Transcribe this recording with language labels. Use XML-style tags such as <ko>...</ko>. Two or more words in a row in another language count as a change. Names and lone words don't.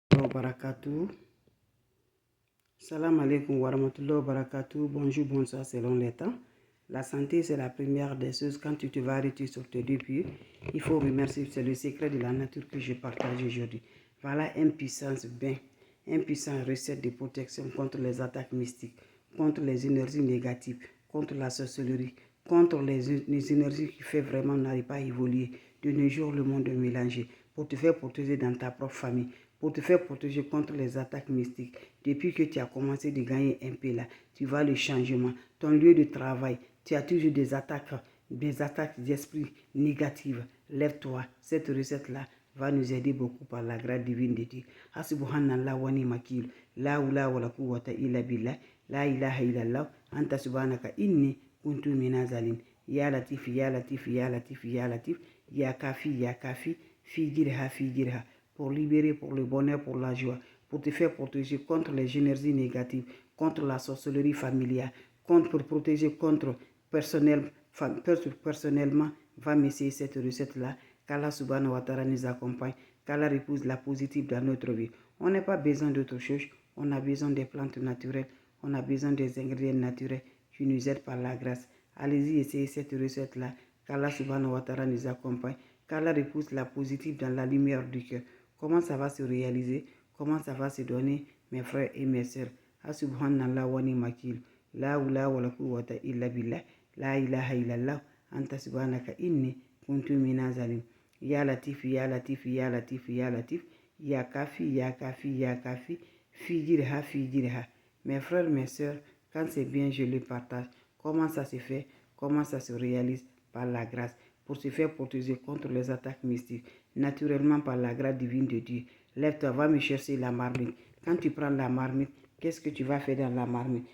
<ar>بركاته. السلام عليكم ورحمة الله وبركاته.</ar> <fr>Bonjour, bonsoir selon les temps. La santé, c'est la première des choses. Quand tu te vas arrêter sur tes deux pieds, il faut remercier. C'est le secret de la nature que je partage aujourd'hui. Voilà une puissance bien, une puissante recette de protection contre les attaques mystiques, contre les énergies négatives, contre la sorcellerie, contre les énergies qui fait vraiment n'arrive pas à évoluer. De nos jours, le monde est mélangé. Pour te faire protéger dans ta propre famille, pour te faire protéger contre les attaques mystiques. Depuis que tu as commencé de gagner un peu là, tu vois le changement. Ton lieu de travail, tu as toujours des attaques d'esprit négatives. Lève-toi, cette recette-là va nous aider beaucoup par la grâce divine de Dieu.</fr> <ar>سبحان الله ونعم الوكيل، لا حول ولا قوة إلا بالله، لا إله إلا الله، أنت سبحانك إني كنت من الظالمين. يا لطيف، يا لطيف، يا لطيف، يا لطيف، يا كافي، يا كافي، في جرحة,</ar> <fr>pour libérer, pour le bonheur, pour la joie, pour te faire protéger contre les énergies négatives, contre la sorcellerie familiale, pour protéger contre personnellement, va m'essayer cette recette-là, qu'Allah</fr> <ar>سبحانه وتعالى</ar> <fr>nous accompagne, qu'Allah épouse la positive dans notre vie. On n'a pas besoin d'autre chose, on a besoin des plantes naturelles, on a besoin des ingrédients naturels qui nous aident par la grâce. Allez-y, essayez cette recette-là, qu'Allah</fr> <ar>سبحانه وتعالى</ar> <fr>nous accompagne, qu'Allah repousse la positive dans la lumière du cœur. Comment ça va se réaliser? Comment ça va se donner, mes frères et mes sœurs?</fr> <ar>سبحان الله ونعم الوكيل، لا حول ولا قوة إلا بالله، لا إله إلا الله، أنت سبحانك إني كنت من الظالمين. يا لطيف، يا لطيف، يا لطيف، يا لطيف، يا كافي، يا كافي، يا كافي، في جرحة.</ar> <fr>Mes frères, mes sœurs, quand c'est bien, je le partage. Comment ça se fait? Comment ça se réalise? Par la grâce. Pour se faire protéger contre les attaques mystiques, naturellement par la grâce divine de Dieu. Lève-toi, va me chercher la marmite. Quand tu prends la marmite, qu'est-ce que tu vas faire dans la marmite?</fr>